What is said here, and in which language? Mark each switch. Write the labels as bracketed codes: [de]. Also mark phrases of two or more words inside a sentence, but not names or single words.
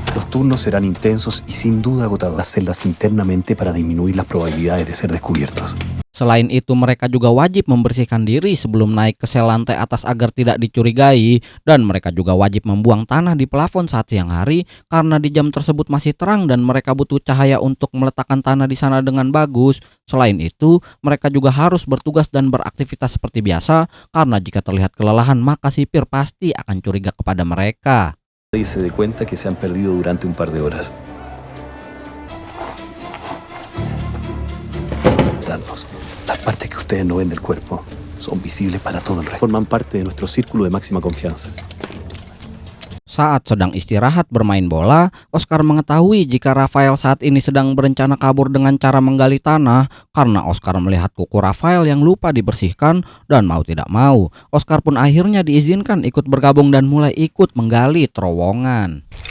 [es] turnos serán intensos y sin duda agotadores. Las celdas internamente para disminuir las probabilidades de ser descubiertos. [id] Selain itu, mereka juga wajib membersihkan diri sebelum naik ke sel lantai atas agar tidak dicurigai, dan mereka juga wajib membuang tanah di plafon saat siang hari karena di jam tersebut masih terang dan mereka butuh cahaya untuk meletakkan tanah di sana dengan bagus. Selain itu, mereka juga harus bertugas dan beraktivitas seperti biasa karena jika terlihat kelelahan maka sipir pasti akan curiga kepada mereka. [es] Nadie se dé cuenta que se han perdido durante un par de horas. Las partes que ustedes no ven del cuerpo son visibles para todo el resto. Forman parte de nuestro círculo de máxima confianza. [id] Saat sedang istirahat bermain bola, Oscar mengetahui jika Rafael saat ini sedang berencana kabur dengan cara menggali tanah karena Oscar melihat kuku Rafael yang lupa dibersihkan dan mau tidak mau, Oscar pun akhirnya diizinkan ikut bergabung dan mulai ikut menggali terowongan.